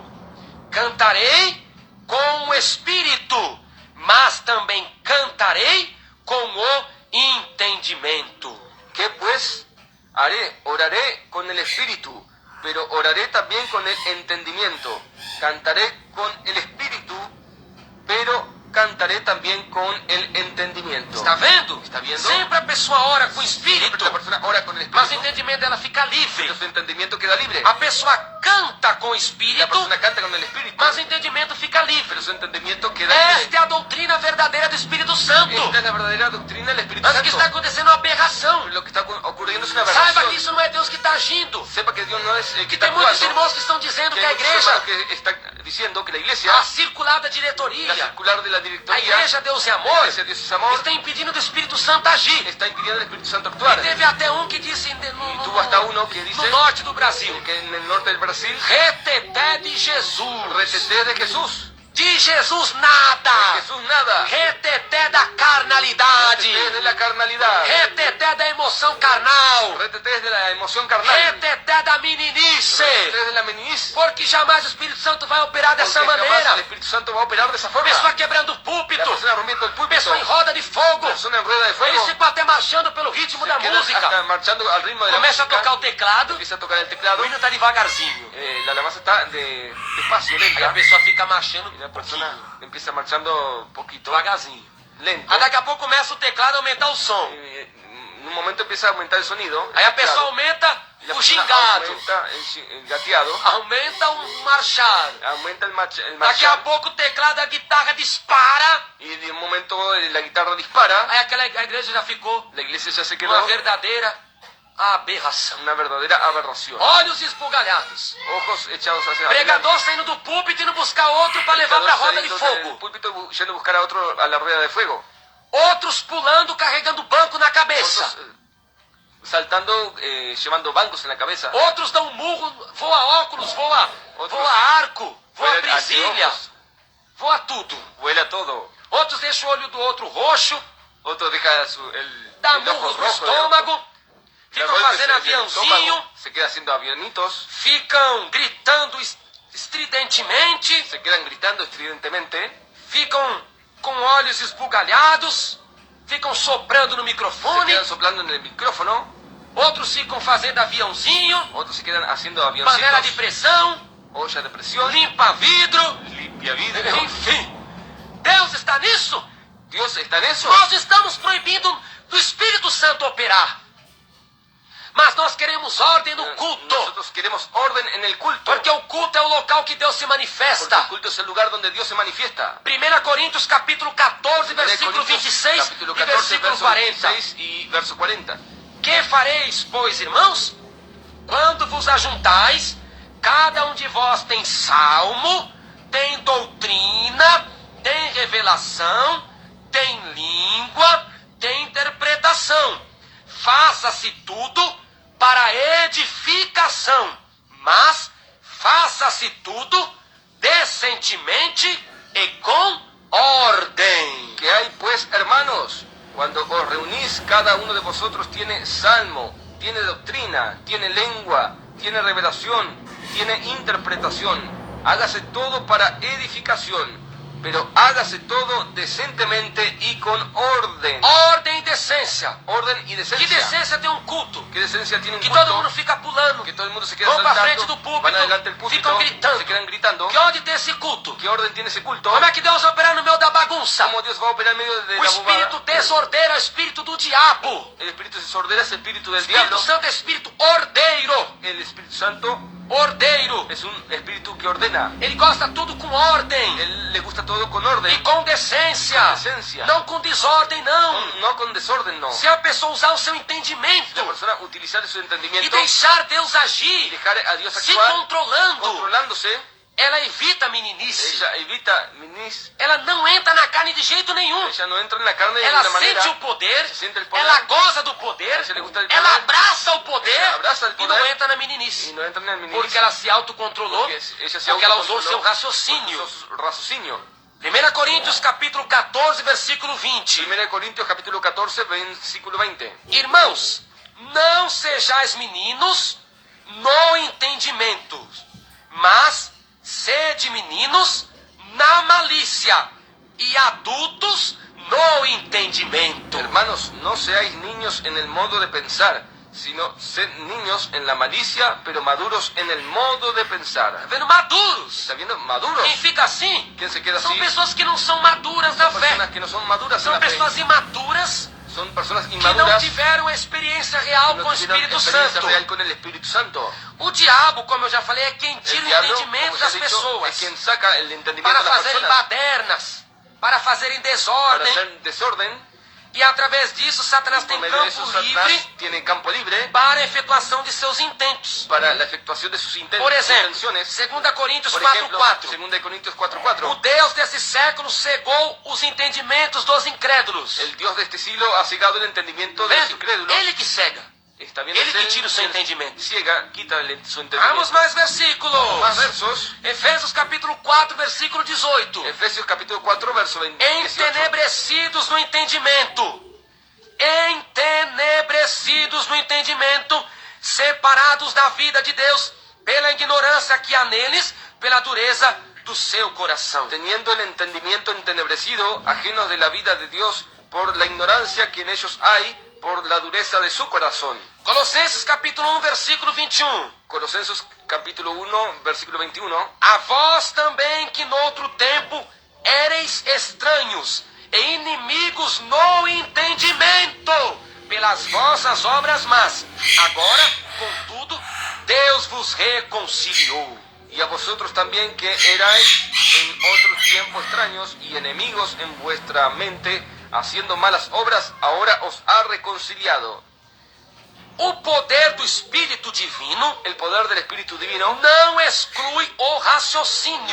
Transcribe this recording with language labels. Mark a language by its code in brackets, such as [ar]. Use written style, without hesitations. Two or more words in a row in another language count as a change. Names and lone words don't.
[pt] Cantarei com o Espírito, mas também cantarei com o entendimento. [es] ¿Qué pues haré? Oraré con el Espíritu, pero oraré también con el entendimiento. Cantaré con el Espíritu, pero cantaré también con el entendimiento. [pt] Está vendo? Está vendo? Sempre a pessoa ora com o [es] Siempre [pt] Espírito, [es] la persona ora con el [pt] mas o [es] Espíritu, [pt] entendimento dela fica livre. [es] pero su entendimiento queda libre. [pt] A pessoa canta com o [es] la [pt] Espírito, [es] persona canta con el Espíritu, [pt] mas o entendimento fica livre. [es] pero su entendimiento queda [pt] Esta [es] libre. [pt] é a doutrina verdadeira do Espírito Santo. [es] Esta es la verdadera doctrina del Espíritu [pt] Mas o que está [es] Santo. [pt] acontecendo é uma aberração. [es] Lo que está ocurriendo es una [pt] Saiba que [es] aberración. [pt] isso não é Deus que está agindo. [es] Sepa que Dios no es el que [pt] Que [es] está [pt] tem muitos [es] actuando. [pt] irmãos que estão dizendo [es] Que [pt] que a [es] hay muchos [pt] igreja, [es] hermanos que están diciendo que la iglesia, [pt] a circular da [es] la [pt] diretoria, [es] circular de la [pt] a [es] directoría, [pt] igreja Deus é [es] la [pt] amor, [es] iglesia Dios es amor, [pt] está impedindo do Espírito Santo agir. [es] está impidiendo al Espíritu Santo [pt] E [es] actuar. [pt] teve até um que disse [es] tuvo hasta uno que dice [pt] no norte do Brasil, [es] que en el norte del Brasil, [pt] reteté de Jesus. [es] reteté de Jesús. [pt] De Jesus [es] De [pt] nada. [es] Jesús nada. [pt] Reteté da carnalidade. [es] Reteté de la carnalidad. [pt] Reteté da emoção carnal. [es] Reteté de la emoción carnal. [pt] Reteté da meninice. [es] Reteté de la meniniz. [pt] Porque jamais o Espírito Santo vai operar dessa [es] Porque jamás [pt] maneira. [es] el Espíritu Santo va a operar de esa forma. [pt] Pessoa quebrando o [es] La [pt] púlpito. [es] persona rompiendo el púlpito. [pt] Pessoa em roda de fogo. [es] Persona en rueda de [pt] Eles [es] fuego. [pt] ficam até marchando pelo ritmo da [es] Quedan hasta [pt] música. [es] marchando al ritmo de la [pt] Começa a [es] música. [pt] tocar o teclado. [es] Empieza a tocar el [pt] O [es] teclado. [pt] hino tá devagarzinho. [es] La alabanza está despacio, [pt] Aí a [es] lenta. [pt] pessoa fica marchando [es] Y la [pt] um [es] persona [pt] pouquinho. [es] empieza marchando un poquito. [pt] Devagarzinho. [es] Lento. [pt] Aí daqui a pouco começa o teclado a aumentar o som. [es] En un momento empieza a aumentar el sonido. [pt] Aí a [es] el [pt] pessoa [es] teclado, [pt] aumenta [es] y la [pt] o [es] persona [pt] gingado. [es] aumenta el gateado. [pt] Aumenta o marchar. [es] Aumenta el [pt] Daqui a [es] marchar. [pt] pouco o teclado, a guitarra dispara. [es] Y de un momento la guitarra dispara. [pt] Aí a igreja já ficou [es] La iglesia ya se [pt] uma [es] quedó [pt] verdadeira aberração. [es] una verdadera aberración. [pt] Olhos esbugalhados. [es] Ojos echados hacia [pt] Pregador saindo do púlpito e indo buscar outro para levar para a roda de [es] del [pt] fogo. [es] púlpito yendo a buscar a otro a la rueda de fuego. [pt] Outros pulando, carregando banco na cabeça. [es] Otros saltando, llevando bancos en la cabeza. [pt] Outros dão um murro, voa óculos, voa arco, voa [es] Vuela [pt] presilha, [es] anteojos, [pt] voa tudo. [es] vuela todo. [pt] Outros deixam o olho do outro roxo, [es] Otro deja [pt] dá [es] el ojo [pt] murros no [es] rojo. [pt] estômago, [es] Le [pt] ficam [es] golpes [pt] fazendo [es] en el [pt] aviãozinho, [es] estómago, se queda haciendo avionitos. [pt] ficam gritando estridentemente, [es] Se quedan gritando estridentemente. [pt] ficam com olhos esbugalhados, ficam soprando no [es] Se [pt] microfone, [es] quedan soplando en el micrófono. [pt] outros ficam fazendo aviãozinho, [es] Otros se quedan haciendo [pt] panela de [es] avioncitos. [pt] pressão, [es] Olla de presión. [pt] limpa vidro, [es] Limpia vidrio. [pt] enfim. Deus está nisso? [es] Dios está en eso. [pt] Nós estamos proibindo do Espírito Santo operar. Mas nós queremos ordem no culto. [es] Nosotros queremos orden en el culto. [pt] Porque o culto é o local que Deus se [es] Porque [pt] manifesta. [es] el culto es el lugar donde Dios se manifiesta. [pt] 1 Coríntios capítulo 14, versículo 26 [es] capítulo [pt] e [es] 14, versículo [pt] verso 40. [es] 26 y verso 40. [pt] Que fareis, pois, irmãos? Quando vos ajuntais, cada um de vós tem salmo, tem doutrina, tem revelação, tem língua, tem interpretação. Faça-se tudo para edificação, mas faça-se tudo decentemente e com ordem. [es] ¿Qué hay pues, hermanos? Cuando os reunís, cada uno de vosotros tiene salmo, tiene doctrina, tiene lengua, tiene revelación, tiene interpretación. Hágase todo para edificación, pero hágase todo decentemente y con orden. [pt] Ordem e decência. [es] Orden y [pt] Que [es] decencia. [pt] decência tem um culto. [es] ¿Qué decencia tiene un [pt] Que [es] culto? [pt] todo mundo fica pulando. [es] Que todo el mundo se queda [pt] Vão para [es] saltando, [pt] frente do púlpito, [es] van adelante del púlpito, [pt] ficam gritando. [es] se quedan gritando. [pt] Que onde tem esse culto? [es] ¿Qué orden tiene ese culto? [pt] Como é que Deus vai operar no meio da bagunça? [es] ¿Cómo Dios va a operar en medio de [pt] O [es] la [pt] espírito [es] bobada? [pt] desordeiro é o espírito do diabo. [es] El espíritu desordera es el espíritu del [pt] O Espírito [es] diablo. [pt] Santo é espírito ordeiro. [es] El Espíritu Santo [pt] Ordeiro. [es] es un espíritu que ordena. [pt] Ele gosta tudo com ordem. [es] Él le gusta todo con orden. [pt] E com decência. Com decência. Não com desordem, não. [es] No con desorden, no. [pt] Se a pessoa usar o seu [es] La [pt] entendimento [es] persona utilizar su [pt] e [es] entendimiento [pt] deixar Deus [es] y [pt] agir, [es] dejar a Dios [pt] se [es] actuar, [pt] controlando, [es] controlándose, [pt] ela evita a meninice. [es] ella evita minis, [pt] Ela não entra na carne de jeito nenhum. [es] ella no entra en la carne de [pt] Ela [es] ninguna manera. [pt] sente o poder, [es] Se siente el poder. [pt] ela goza do poder, [es] Se le gusta el [pt] ela [es] poder. [pt] abraça o poder Ela abraça o e [es] poder. [pt] não entra na meninice. [es] Y no entra en el minis. [pt] Porque ela se autocontrolou, [es] Porque ella se [pt] porque ela usou o seu [es] autocontroló, [pt] raciocínio. [es] usó su raciocinio. [pt] 1 Coríntios capítulo 14, versículo 20. [es] 1 Corintios capítulo 14, versículo 20. [pt] Irmãos, não sejais meninos no entendimento, mas sede meninos na malícia e adultos no entendimento. [es] Hermanos, no seáis niños en el modo de pensar, sino sed niños en la malicia, pero maduros en el modo de pensar. [pt] Tá vendo? Maduros. [es] ¿Está viendo? Maduros. [pt] Quem fica assim [es] ¿Quién se queda [pt] são [es] así? [pt] pessoas que não são maduras na [es] Son personas [pt] fé. [es] que no son maduras en [pt] São [es] la fe. [pt] pessoas imaturas [es] son personas [pt] que não [es] inmaduras [pt] tiveram a experiência real [es] que [pt] com o [es] no tuvieron [pt] Espírito [es] experiencia [pt] Santo. [es] real con el Espíritu Santo. [pt] O diabo, como eu já falei, é quem [es] El [pt] tira o [es] diablo, [pt] entendimento [es] como ya [pt] das [es] he dicho, [pt] pessoas [es] es quien saca el entendimiento [pt] para [es] de las [pt] fazerem [es] personas [pt] badernas, para fazerem [es] para [pt] desordem, [es] hacer desorden. [pt] e através disso Satanás [es] Por [pt] tem [es] medio de eso, [pt] campo [es] Satanás [pt] livre [es] tiene campo libre [pt] para a efetuação de seus intentos. [es] para la efectuación de sus [pt] Por exemplo, [es] intenciones. [pt] 2 Coríntios [es] Por [pt] 4:4. [es] ejemplo, 2 Corintios 4:4. [pt] O Deus desse século cegou os entendimentos dos incrédulos. [es] El Dios de este siglo ha cegado el entendimiento de los [pt] Vendo? [es] incrédulos. [pt] Ele que cega. [es] Está bien, [pt] Ele [es] es [pt] que [es] él [pt] tira o seu [es] quien [pt] entendimento. [es] ciega, quita su [pt] Vamos [es] entendimiento. [pt] mais versículos. [es] Más versos. [pt] Efésios capítulo 4, versículo 18. [es] Efesios capítulo 4, verso 18. [pt] Entenebrecidos no entendimento. Entenebrecidos no entendimento, separados da vida de Deus pela ignorância que há neles, pela dureza do seu coração. [es] Teniendo el entendimiento entenebrecido, ajenos de la vida de Dios, por la ignorancia que en ellos hay, por la dureza de su corazón. [pt] Colossenses capítulo 1, versículo 21. [es] Colosenses capítulo 1, versículo 21. [pt] A vós também que noutro tempo éreis estranhos e inimigos no entendimento pelas vossas obras más. Agora, contudo, Deus vos reconciliou. [es] Y a vosotros también que erais en otro tiempo extraños y enemigos en vuestra mente, haciendo malas obras, ahora os ha reconciliado. [pt] O poder do Espírito Divino [es] El poder del Espíritu Divino [pt] não exclui o raciocínio,